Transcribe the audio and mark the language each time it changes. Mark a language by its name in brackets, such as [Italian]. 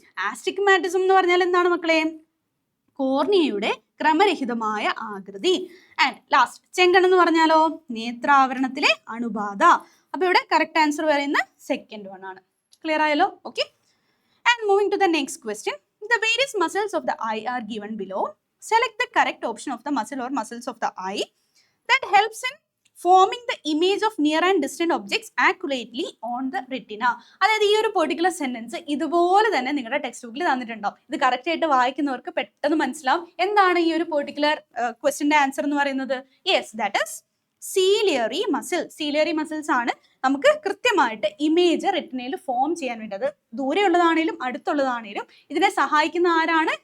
[Malayalam] Astigmatism എന്ന് പറഞ്ഞാൽ എന്താണ് മക്കളെ? കോർണിയയുടെ ക്രമരഹിതമായ ആകൃതി. ആൻഡ് ലാസ്റ്റ് ചെങ്കണ്ണ് എന്ന് പറഞ്ഞാലോ നേത്രാവരണത്തിലെ അണുബാധ. അപ്പൊ ഇവിടെ കറക്റ്റ് ആൻസർ പറയുന്ന സെക്കൻഡ് വൺ ആണ്. ക്ലിയർ ആയല്ലോ? [English] Okay, and moving to the next question. The various muscles of the eye are given below. Select the correct option of the muscle or muscles of the eye that helps in forming the image of near and distant objects accurately on the retina. [Malayalam] അതായത് ഈ ഒരു particular sentence ഇതുപോലെ തന്നെ നിങ്ങളുടെ text ബുക്കിൽ തന്നിട്ടുണ്ടാവും. ഇത് correct ആയിട്ട് വായിക്കുന്നവർക്ക് പെട്ടെന്ന് മനസ്സിലാവും എന്താണ് ഈ ഒരു പെർട്ടിക്കുലർ ക്വസ്റ്റ്യന്റെ ആൻസർ എന്ന് പറയുന്നത്. [English] Yes, that is ciliary muscle. [Malayalam] Ciliary muscles ആണ് നമുക്ക് കൃത്യമായിട്ട് ഇമേജ് റെറ്റിനയിൽ ഫോം ചെയ്യാൻ വേണ്ടി. അത് ദൂരെയുള്ളതാണേലും അടുത്തുള്ളതാണേലും ഇതിനെ സഹായിക്കുന്ന ആരാണ്?